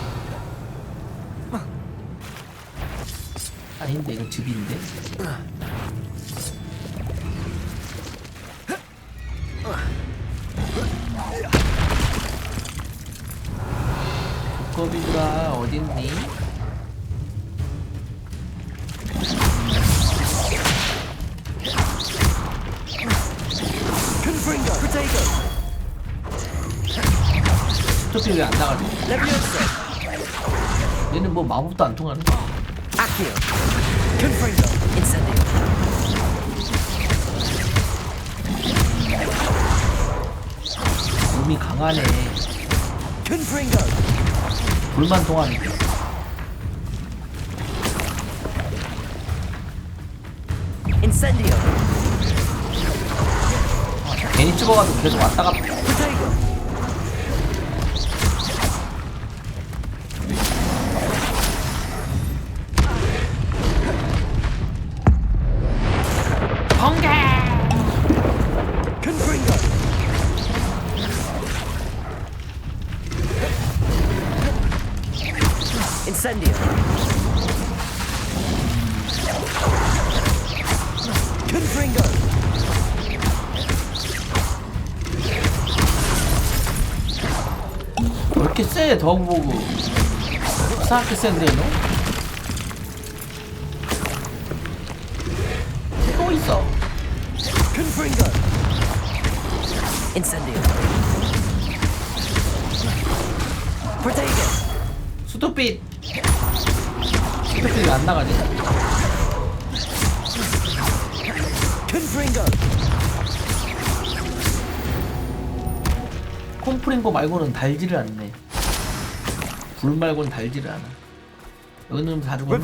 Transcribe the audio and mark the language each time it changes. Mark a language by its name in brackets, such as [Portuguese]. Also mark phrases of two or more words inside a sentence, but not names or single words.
[Korean] 아닌데 이건 즙인데. 두꺼비들아 어딨니? [Latin] Confringo. Protego. [Korean] 스토피 왜 안 나가지? 얘는 뭐 마법도 안 통하는 거야. [Latin] Accio. Confringo. Incendio. [Korean] 몸이 강하네. [Latin] Confringo. [Korean] 불만 통하네. [Latin] Incendio. [Korean] 괜히 찍어가지고 계속 왔다 갔다. [Latin] Protego. [Korean] 번개. [Latin] Confringo. Incendio. Confringo. [Korean] 왜 이렇게 세? 더보고 이상하게 센데 너? 또 있어. [Latin] Confringo. Incendio. Protego. [Korean] 수도빛. 수도빛이 안 나가지. [Latin] Confringo. [Korean] 콤프링고 말고는 달지를 않네. 불 말고는 달지를 않아. 여기는 다 죽었나?